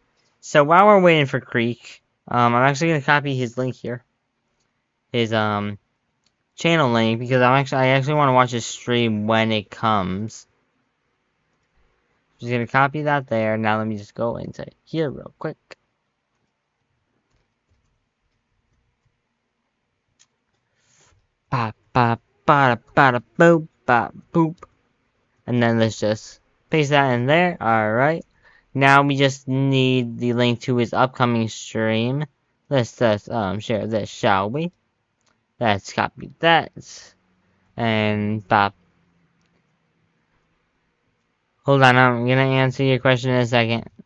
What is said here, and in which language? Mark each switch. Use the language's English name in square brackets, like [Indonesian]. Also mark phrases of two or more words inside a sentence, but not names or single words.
[English] So while we're waiting for Creek, I'm actually going to copy his link here. His channel link, because I actually want to watch his stream when it comes. Just going to copy that there. Now let me just go into here real quick. Ba ba ba ba boop ba boop. And then let's just paste that in there. Alright. Now we just need the link to his upcoming stream. Let's just share this, shall we? Let's copy that. And bop. Hold on, I'm gonna answer your question in a second.